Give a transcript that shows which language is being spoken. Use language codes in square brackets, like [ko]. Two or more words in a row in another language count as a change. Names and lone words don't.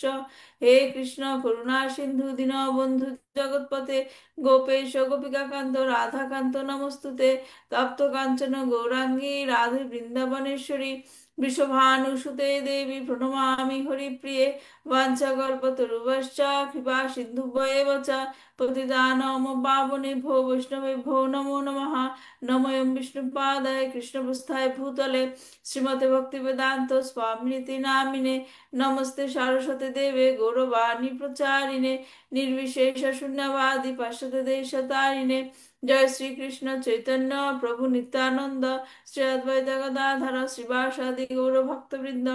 [sa] হে কৃষ্ণ করুণা সিন্ধু দীনবন্ধু জগৎপতে, গোপেশ গোপিকাকান্ত রাধাকান্ত নমস্তুতে। তপ্ত কাঞ্চন গৌরাঙ্গী রাধে বৃন্দাবনেশ্বরী, বৃষভানুসুতে দেবী প্রণমামি হরিপ্রিয়ে। বাঞ্ছাকল্পতরুভ্যশ্চ কৃপা সিন্ধুভ্যেব চ পতিতানাং পাবনেভ্যো বৈষ্ণবেভ্যো নমো নমঃ। নমোऽয়ং বিষ্ণুপাদায় কৃষ্ণপ্রস্থায় ভূতলে শ্রীমতে ভক্তিবেদান্ত স্বামিনিতি নামিনে। নমস্তে সারস্বতী দেবে গৌরবাণী প্রচারিণে, নির্বিশেষ শূন্যবাদী পাশ্চাত্য দেশতারিণে। জয় শ্রীকৃষ্ণ চৈতন্য প্রভু নিত্যানন্দ, শ্রী অদ্বৈত গদাধর শ্রীবাসাদি গৌর ভক্তবৃন্দ।